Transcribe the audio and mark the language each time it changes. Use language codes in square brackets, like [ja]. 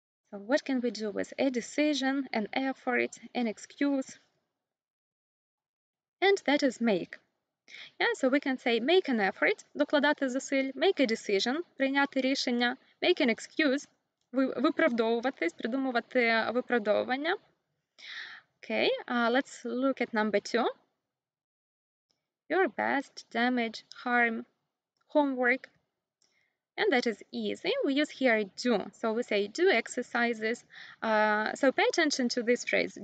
[en] So what can we do with a decision, an effort, an excuse? And that is make. Yeah, so we can say make an effort, [uk] докладати зусиль, [en] make a decision, [uk] прийняти рішення, [en] make an excuse, [uk] виправдовуватись, придумувати виправдовування. [en] Okay, let's look at number 2. Your best, damage, harm, homework. And that is easy. We use here do. So we say do exercises. So pay attention to this phrase.